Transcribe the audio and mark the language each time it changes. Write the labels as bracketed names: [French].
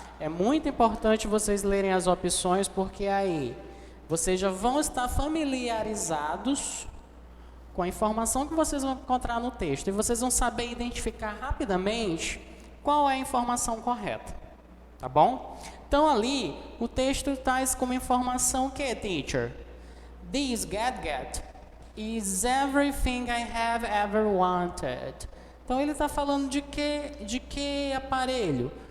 [Portuguese] É muito importante vocês lerem as opções, porque aí vocês já vão estar familiarizados com a informação que vocês vão encontrar no texto e vocês vão saber identificar rapidamente qual é a informação correta, tá bom? Então ali, o texto traz como informação o que, teacher? [English] This get is everything I have ever wanted. [Portuguese] Então ele está falando de que aparelho?